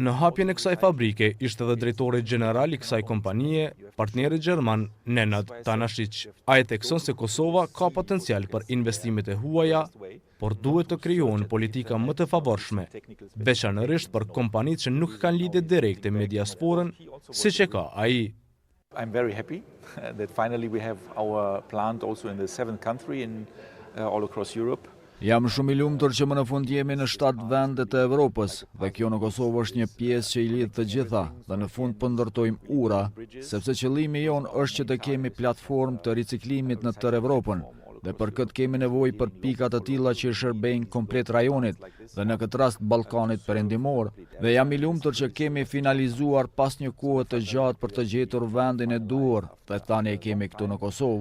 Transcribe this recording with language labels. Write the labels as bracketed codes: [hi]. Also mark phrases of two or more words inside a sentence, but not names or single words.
[sq] Në hapjen e kësaj fabrike ishte edhe drejtori general I kësaj kompanie, partneri gjerman Nenad Tanashić. Ai thekson se Kosova ka potencial për investimet e huaja, por duhet të krijohen politika më të favorshme, veçanërisht për kompanitë që nuk kanë lidhje direkte me diasporën, siç e ka ai. [en] I'm very happy that finally we have our plant also in the 7th country all across Europe. [sq] Jam shumë I lumtur që më në fund jemi në 7 vende të Evropës dhe kjo në Kosovë është një pjesë që I lidh të gjitha dhe në fund po ndërtojmë ura, sepse qëllimi jon është që të kemi platformë të riciklimit në tërë Evropën dhe për këtë kemi nevojë për pika të tilla që I shërbejnë komplet rajonit dhe në këtë rast Ballkanit Perëndimor dhe jam I lumtur që kemi finalizuar pas një kohe të gjatë për të gjetur vendin e duhur dhe tani e kemi këtu në Kosovë.